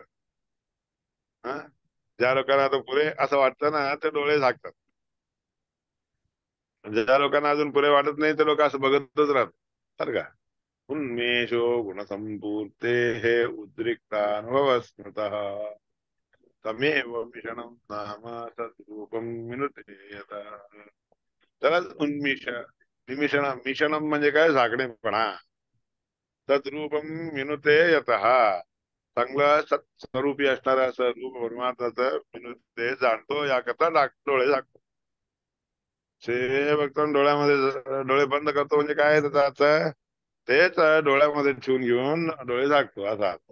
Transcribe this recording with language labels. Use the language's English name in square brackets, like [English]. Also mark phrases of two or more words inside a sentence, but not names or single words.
[Marathi] हा, ज्या लोकांना आता पुरे असं वाटतं ना, ते डोळे झाकतात. ज्या लोकांना अजून पुरे वाटत नाही, ते लोक असं बघतच राहतात बरं का. [Sanskrit] उन्मेषो गुणसंपूर्ते हे उद्रिक्ता अनुभव स्मृतः. तमेव मिषणं नाम तद्रूपं विनुते यथा. [Marathi] त्याला उन्मिष, मिषणं म्हणजे काय, झाकणेपणा. [Sanskrit] तद्रूपम विनुते यतः, [Marathi] चांगलं सत्स्वरूपी असणारा असं रूप परमात्माचं विनुते जाणतो, याकरता डोळे झाकतो. ते बघतो आणि डोळ्यामध्ये डोळे बंद करतो, म्हणजे काय आहे त्याचा अर्थ? तेच डोळ्यामध्ये ठेवून घेऊन डोळे झाकतो असा अर्थ.